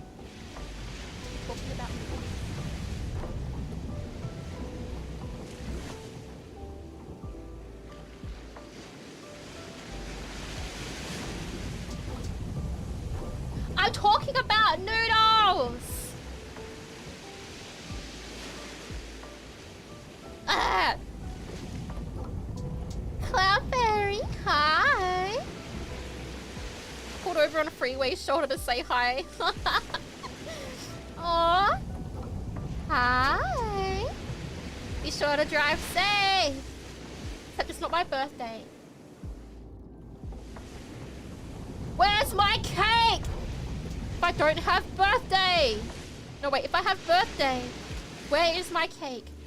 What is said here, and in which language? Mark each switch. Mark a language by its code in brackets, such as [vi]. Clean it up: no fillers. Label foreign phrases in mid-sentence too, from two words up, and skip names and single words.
[en] Talking about the nudes. I'm talking about noodles! Cloudberry, hi! Pulled over on a freeway shoulder to say hi. Aww. Hi! Be sure to drive safe! Except it's not my birthday. Where's my cake? If I don't have birthday! No wait, if I have birthday, where is my cake?